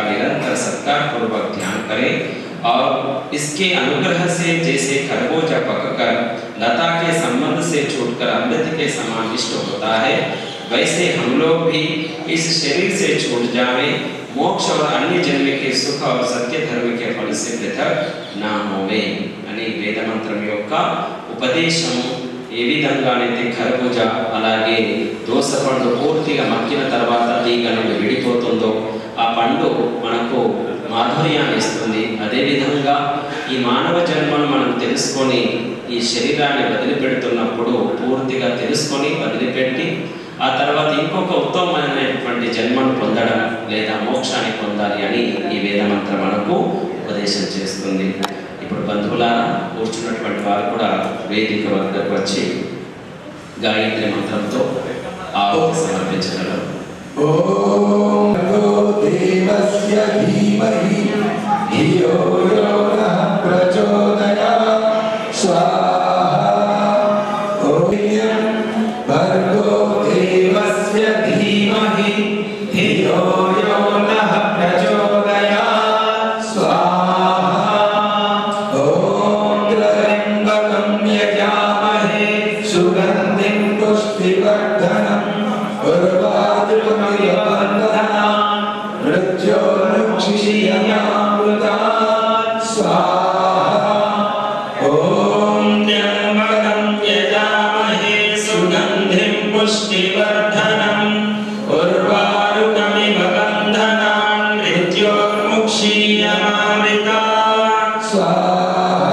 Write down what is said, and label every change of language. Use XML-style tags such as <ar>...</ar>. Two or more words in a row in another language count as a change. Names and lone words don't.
<hi>निरंतर सत्कार पूर्वक ध्यान करें और इसके अनुग्रह से जैसे खरबूजा पककर लता के संबंध से छूटकर अमृत के समान इष्ट होता है, वैसे हम लोग भी इस शरीर से छूट जावे, मोक्ष और अन्य जन्म के सुख और सत्य धर्म के फल से पृथक ना होवे</hi> <te>అని వేద మంత్రం యొక్క ఉపదేశము. ఏ విధంగానైతే ఖర్బూజా అలాగే దోస పండు పూర్తిగా మక్కిన తర్వాత తీగ నుండి విడిపోతుందో ఆ పండు మనకు మాధుర్యాన్ని ఇస్తుంది, అదేవిధంగా ఈ మానవ జన్మను మనం తెలుసుకొని ఈ శరీరాన్ని వదిలిపెడుతున్నప్పుడు పూర్తిగా తెలుసుకొని వదిలిపెట్టి ఆ తర్వాత ఇంకొక ఉత్తమమైనటువంటి జన్మను పొందడం లేదా మోక్షాన్ని పొందాలి అని ఈ వేద మంత్రం మనకు ఉపదేశం చేస్తుంది. ఇప్పుడు బంధువులారా కూర్చున్నటువంటి వారు కూడా వేదిక వద్దకు వచ్చి గాయత్రి మంత్రంతో ఆహుతి సమర్పించగలరు.</te> <sa>ఓం దేవస్య ధీమహి ధియో యో నః ప్రచోదయాత్ స్వాహా. ఓం భర్గో దేవస్య ధీమహి ధియో యో నః ప్రచోదయాత్ స్వాహా. ఓం త్ర్యంబకం యజామహే సుగంధిం పుష్టివర్ధనం उर्वारुकमिव बन्धनान् मृत्योर्मुक्षीयमामृतात् स्वाहा. ॐ त्र्यम्बकं यजामहे सुगन्धिं पुष्टिवर्धनम् उर्वारुकमिव बन्धनान् मृत्योर्मुक्षीयमामृतात् स्वाहा.</sa>